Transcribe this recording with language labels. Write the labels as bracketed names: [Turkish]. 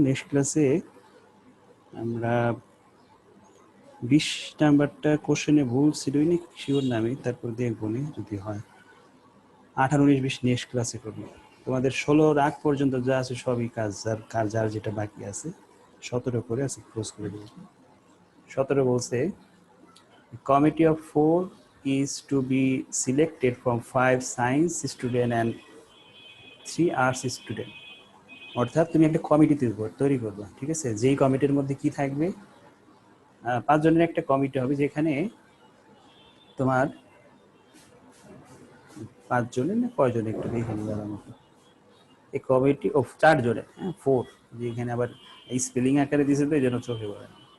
[Bangla] Next ক্লাসে আমরা 20 নাম্বারটা কোশ্চেনে ভুল ছিল নি শিওর না আমি, তারপর দেখবো নি যদি হয়। 18, 19, 20 নেক্সট ক্লাসে করবো। তোমাদের 16 আগ পর্যন্ত যা আছে সবই কাজ যার যেটা বাকি আছে 17 করে আজকে ক্লোজ করে দেবো। [English] 17 বলছে committee of 4 is to be selected from 5 science student and 3 arts student। [Bangla] অর্থাৎ তুমি একটা কমিটি তৈরি করবে, ঠিক আছে? যেই কমিটির মধ্যে কি থাকবে, 5 জনের একটা কমিটি হবে, যেখানে তোমার 5 জনের না কয়জন একটু দেখে নিবার মতো এই [English] committee of 4 [Bangla] জনের, হ্যাঁ 4, যেখানে আবার স্পেলিং আকারে দিয়েছে তো এই জন্য চোখে পড়ে না।